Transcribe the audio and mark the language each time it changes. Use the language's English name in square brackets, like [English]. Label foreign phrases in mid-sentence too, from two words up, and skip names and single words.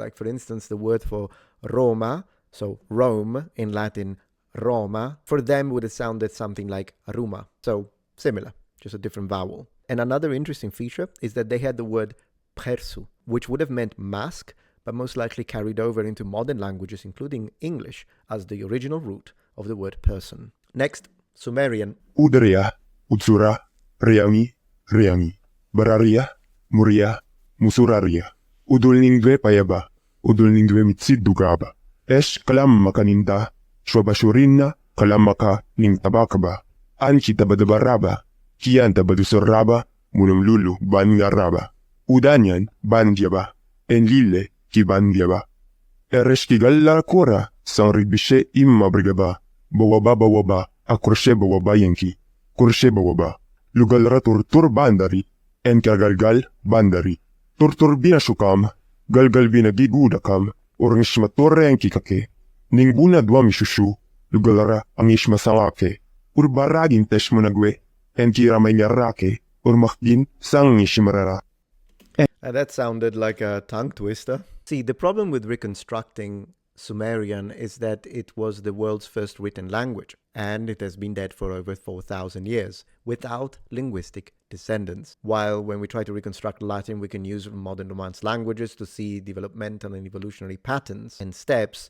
[English] Like for instance, the word for Roma, so Rome in Latin, Roma, for them would have sounded something like Ruma. So similar, just a different vowel. And another interesting feature is that they had the word persu, which would have meant mask, but most likely carried over into modern languages, including English, as the original root of the word person. Next, Sumerian. [Sumerian] Udria, Utsura, Riami, Riami, Bararia, Muria, Musuraria. Udulningve payaba, Udulningve mitsidugaba. Esh kalam makaninda. Shwabashurina, kalamaka, ning tabakaba. Anchi tabadabaraba, kian tabadusoraba, munumlulu, bangaraba. Udanyan, bandiaba, enlile, ki bandiaba. Ereshkigalla kora, sanribishe imma brigaba. Bawaba, akurshe bawaba yanki. Kurshe bawaba. Lugalra turtur bandari, enkagalgal bandari. Turtur bina shukam, galgal bina gigudakam, ornishmatorre yanki kake. Ninguna dwami shushu, lugalara angish masalake, urbaragin teshmunagwe, enkira mayarake, urmakdin sangishimarara. [English] That sounded like a tongue twister. See, the problem with reconstructing Sumerian is that it was the world's first written language, and it has been dead for over 4,000 years, without linguistic descendants. While when we try to reconstruct Latin, we can use modern Romance languages to see developmental and evolutionary patterns and steps.